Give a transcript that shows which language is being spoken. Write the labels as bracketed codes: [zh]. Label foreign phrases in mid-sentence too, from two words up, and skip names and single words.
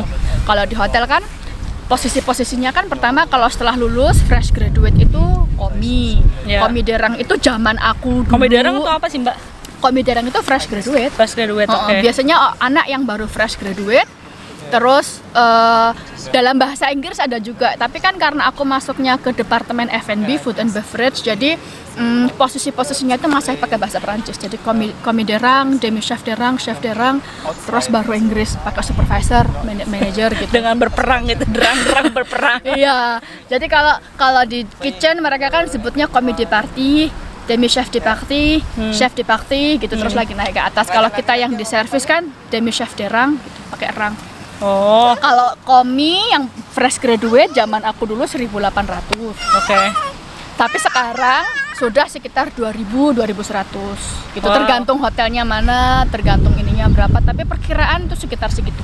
[id] Kalau di hotel kan posisinya kan pertama kalau setelah lulus [en] fresh graduate [id] itu komi. Komi derang itu zaman aku dulu. komi derang itu apa sih, Mbak? Komi derang itu [en] fresh graduate. [id] Oke. Biasanya anak yang baru [en] fresh graduate. [id] Terus dalam bahasa Inggris ada juga, tapi kan karena aku masuknya ke departemen F&B, [en] food and beverage, [id] jadi posisinya itu masih pakai bahasa Perancis. Jadi [fr] komi derang, demi chef derang, [id] terus baru Inggris pakai supervisor, manager gitu. Dengan berperang gitu, derang berperang. Iya. Jadi kalau di kitchen mereka kan sebutnya [fr] komi de partie, demi chef de partie, chef de partie [id] gitu, terus lagi naik ke atas. Kalau kita yang di service kan [fr] demi chef derang [id] gitu, pakai rang. Oh. Kalau komi yang [en] fresh graduate [id] zaman aku dulu 1.800. Oke. Tapi sekarang sudah sekitar 2.100 gitu. Wow. Tergantung hotelnya mana, tergantung ininya berapa, tapi perkiraan itu sekitar segitu.